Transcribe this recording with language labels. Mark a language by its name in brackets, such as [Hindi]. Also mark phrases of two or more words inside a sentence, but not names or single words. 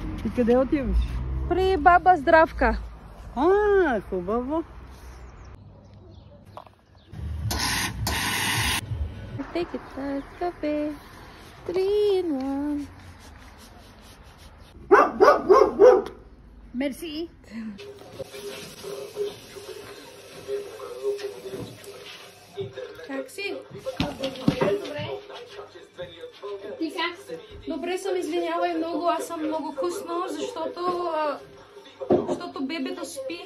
[Bulgarian] къде отиваш? При баба Здравка. Хубаво. [English] Take it as cafe. 3 in 1. [Bulgarian] Мерси. Как си? Добре. Ти как? Добре съм, извинявай много, аз съм много късно, защото бебето спи.